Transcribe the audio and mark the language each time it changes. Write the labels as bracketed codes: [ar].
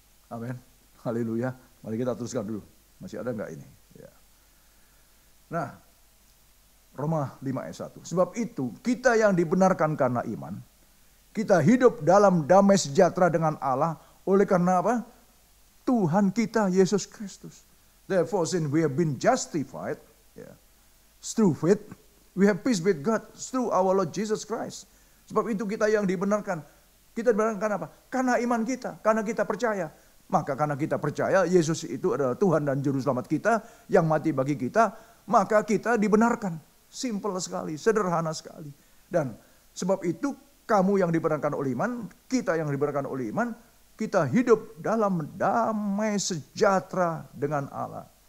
[id] Amin. Haleluya. Mari kita teruskan dulu. Masih ada enggak ini? Ya. Nah, Roma 5 ayat 1. Sebab itu kita yang dibenarkan karena iman, kita hidup dalam damai sejahtera dengan Allah oleh karena apa? Tuhan kita Yesus Kristus. [en] Therefore, since we have been justified, yeah, through faith, we have peace with God through our Lord Jesus Christ. [id] Sebab itu kita yang dibenarkan. Kita dibenarkan apa? Karena iman kita, karena kita percaya. Maka karena kita percaya Yesus itu adalah Tuhan dan Juru Selamat kita yang mati bagi kita, maka kita dibenarkan. Simple sekali, sederhana sekali. Dan sebab itu kamu yang dibenarkan oleh iman, kita yang dibenarkan oleh iman, kita hidup dalam damai sejahtera dengan Allah.